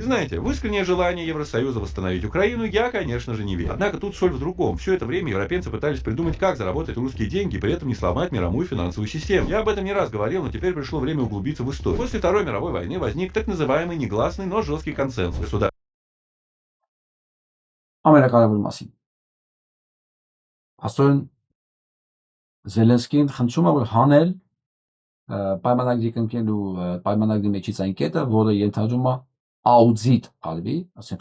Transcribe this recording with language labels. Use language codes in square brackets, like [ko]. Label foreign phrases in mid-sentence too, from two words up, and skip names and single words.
[ru] Знаете, в искреннее желание Евросоюза восстановить Украину я, конечно же, не верю. Однако тут соль в другом. Все это время европейцы пытались придумать, как заработать русские деньги и при этом не сломать мировую финансовую систему. Я об этом не раз говорил, но теперь пришло время углубиться в историю. После Второй мировой войны возник так называемый негласный, но жесткий консенсус. Государство. [hy] Ամենակարևոր մասին։ Աստորեն Զելենսկին խնդրում է որ հանել պայմանագրի կնքելու պայմանագրի մեջից այն կետը, որը ենթադրում է աուդիտ արվի, ասենք